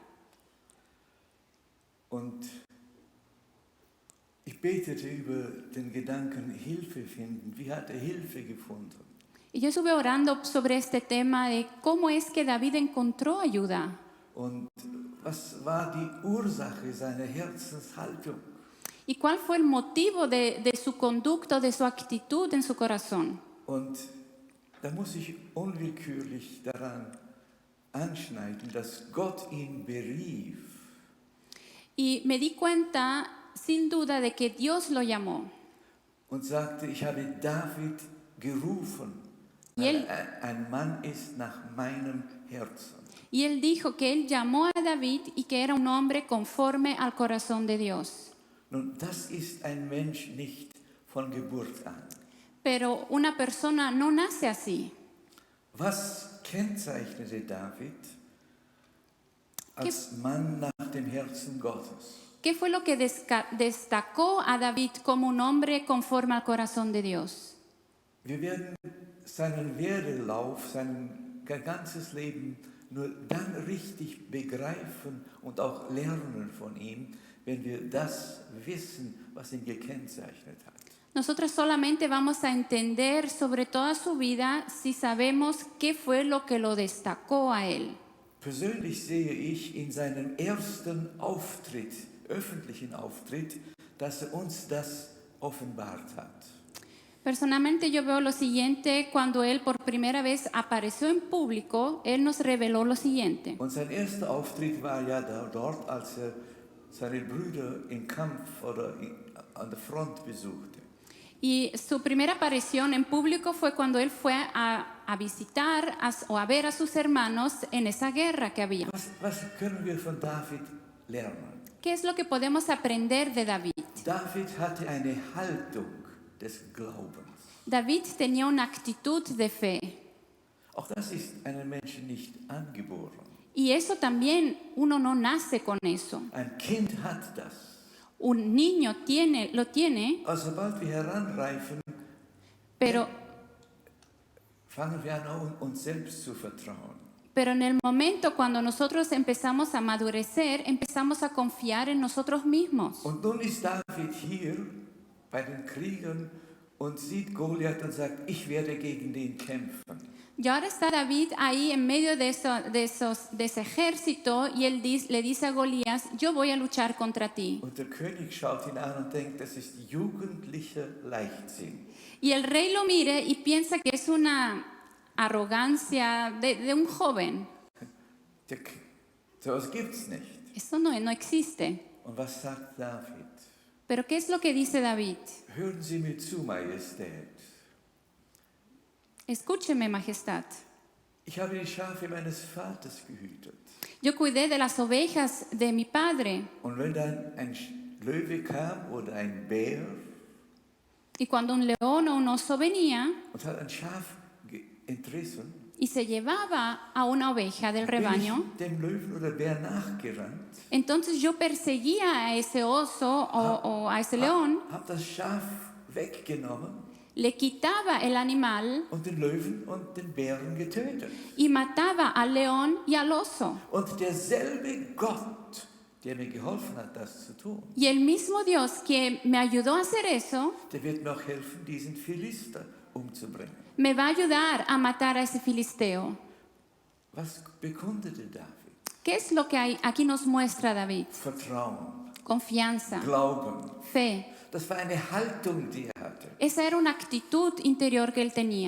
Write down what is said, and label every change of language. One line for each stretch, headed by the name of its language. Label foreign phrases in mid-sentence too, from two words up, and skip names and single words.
German: Und ich betete über den Gedanken Hilfe finden. Wie hat er Hilfe gefunden?
Spanish: Y yo estuve orando sobre este tema de cómo es que David encontró ayuda.
German: Und was war die Ursache seiner Herzenshaltung?
Spanish: ¿Y cuál fue el motivo de su conducta, de su actitud en su corazón?
German: Und da muss ich unwillkürlich daran anschneiden, dass Gott ihn berief.
Spanish: Y me di cuenta, sin duda, de que Dios lo llamó.
German: Und sagte, ich habe David gerufen,
Spanish: Y
German: weil
Spanish: él,
German: er ein Mann ist nach meinem Herzen.
Spanish: y él dijo que él llamó a David y que era un hombre conforme al corazón de Dios.
German: Nun, das ist ein Mensch nicht von Geburt an.
Spanish: Pero una persona no nace así.
German: Was kennzeichnete David als Mann nach dem Herzen Gottes?
Spanish: ¿Qué fue lo que destacó a David como un hombre conforme al corazón de Dios?
German: Wir werden seinen Werdelauf, sein ganzes Leben nur dann richtig begreifen und auch lernen von ihm, wenn wir das wissen, was ihn gekennzeichnet hat.
Spanish: Nosotros solamente vamos a entender sobre toda su vida si sabemos qué fue lo que lo destacó a él.
German: Persönlich sehe ich in seinem ersten Auftritt, öffentlichen Auftritt, dass er uns das offenbart hat.
Spanish: Personalmente yo veo lo siguiente, cuando él por primera vez apareció en público, él nos reveló lo siguiente.
German: Und sein erster Auftritt war ja dort, als er seine Brüder im Kampf oder an der Front besuchte.
Spanish: Y su primera aparición en público fue cuando él fue a visitar o a ver a sus hermanos en esa guerra que había.
German: Was können wir von David lernen?
Spanish: ¿Qué es lo que podemos aprender de David?
German: David hatte eine Haltung des Glaubens.
Spanish: David tenía una actitud de fe.
German: Auch das ist einem Menschen nicht angeboren.
Spanish: Y eso también uno no nace con eso.
German: Ein Kind hat das.
Spanish: Un niño lo tiene,
German: Aber sobald wir heranreifen,
Spanish: pero
German: fangen wir an, uns selbst zu vertrauen.
Spanish: en el momento cuando nosotros empezamos a madurecer, empezamos a confiar en nosotros mismos.
German: Und nun ist David hier bei den Kriegern und sieht Goliath und sagt, ich werde gegen den kämpfen.
Spanish: Y ahora está David ahí en medio de ese ejército y él le dice a Goliat, yo voy a luchar contra ti.
German: Und der König schaut ihn an und denkt, das ist jugendlicher Leichtsinn.
Spanish: Y el rey lo mire y piensa que es una arrogancia de un joven.
German: So etwas gibt's nicht.
Spanish: Eso no existe.
German: Und was sagt David?
Spanish: Pero ¿qué es lo que dice David?
German: Hören Sie mir zu, Majestät.
Spanish: Escúcheme, majestad.
German: Ich habe die Schafe meines Vaters gehütet.
Spanish: Yo cuidé de las ovejas de mi padre.
German: Und wenn dann ein Löwe kam oder ein Bär
Spanish: Y cuando un león o un oso venía
German: und hat ein Schaf entrissen,
Spanish: y se llevaba a una oveja del rebaño,
German: bin ich dem Löwen oder Bär nachgerannt,
Spanish: entonces yo perseguía a ese oso o a ese león,
German: habe das Schaf weggenommen
Spanish: le quitaba el animal
German: und den Löwen und den Bären getötet.
Spanish: y mataba al león y al oso.
German: Und derselbe Gott, der mir geholfen hat, das zu tun,
Spanish: Y el mismo Dios que me ayudó a hacer eso,
German: der wird mir auch helfen, diesen Philister umzubringen.
Spanish: me va a ayudar a matar a ese filisteo.
German: Was bekundete David?
Spanish: ¿Qué es lo que aquí nos muestra David?
German: Vertrauen,
Spanish: Confianza,
German: Glauben.
Spanish: fe.
German: Das war eine Haltung, die er hatte.
Spanish: Esa era una actitud interior que él tenía.